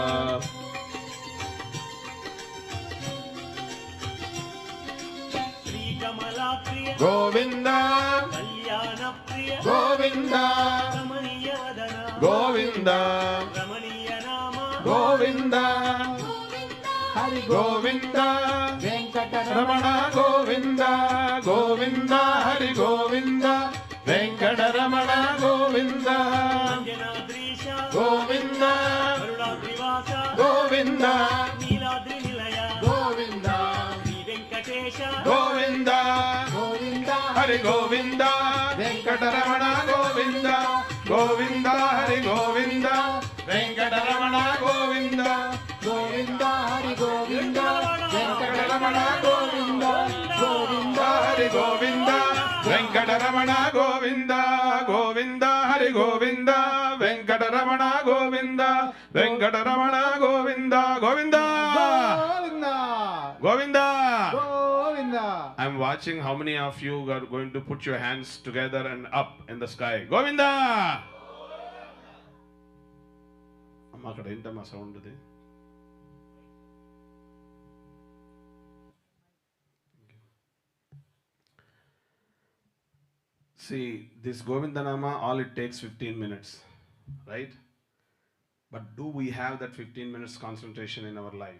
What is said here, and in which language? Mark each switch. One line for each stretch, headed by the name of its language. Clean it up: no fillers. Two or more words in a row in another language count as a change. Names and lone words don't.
Sanskrit: శ్రీకమలా ప్రియ గోవింద కళ్యాణ ప్రియ గోవింద రమణీయ వదన గోవింద రమణీయ నామ గోవింద హరి గోవింద వెంకట Ramana Govinda, Govinda Hari Govinda, Venkateramana Govinda, అంజనాద్రీశ Govinda, గరుడాద్రివాస Govinda, నీలాద్రి నిలయ Govinda, శ్రీ వెంకటేశ Govinda, Govinda, Hari Govinda, Venkateramana Govinda, Govinda Hari Govinda, Venkateramana Govinda, Govinda, Hari Govinda, Venkateramana Govinda, Govinda, Hari Govinda, Venkateramana Govinda, Govinda Hari Govinda, Venkateramana Govinda, Venkateramana Govinda, Govinda, Govinda. Govinda.
English: I'm watching how many of you are going to put your hands together and up in the sky. Govinda!
Telugu: అమ్మ అక్కడ ఏంటమ్మా సౌండ్ అది?
English: See, this Govinda Nama, all it takes 15 minutes, right? But do we have that 15 minutes concentration in our life?